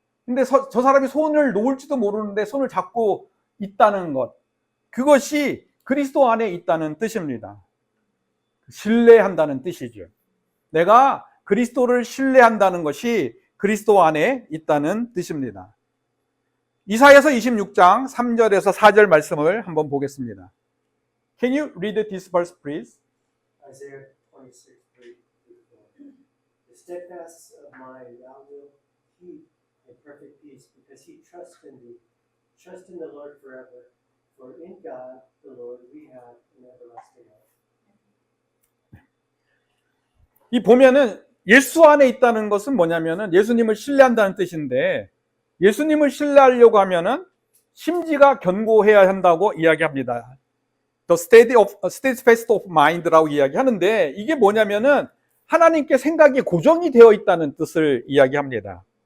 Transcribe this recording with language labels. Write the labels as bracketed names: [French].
[Korean] 근데 저 사람이 손을 놓을지도 모르는데 손을 잡고 있다는 것, 그것이 그리스도 안에 있다는 뜻입니다. 신뢰한다는 뜻이죠. 내가 그리스도를 신뢰한다는 것이 그리스도 안에 있다는 뜻입니다. 이사야서 26장 3절에서 4절 말씀을 한번 보겠습니다. [English] Can you read this verse, please? Isaiah 26:3. The steadfastness of mind thou wilt keep in perfect peace, because he trusts in thee. Trust in the Lord forever, for in God the Lord we have an everlasting hope. [Korean] 이 보면은 예수 안에 있다는 것은 뭐냐면은 예수님을 신뢰한다는 뜻인데, 예수님을 신뢰하려고 하면은 심지가 견고해야 한다고 이야기합니다. [English] The steadfast of mind [Korean] 라고 이야기하는데, 이게 뭐냐면은 하나님께 생각이 고정이 되어 있다는 뜻을 이야기합니다.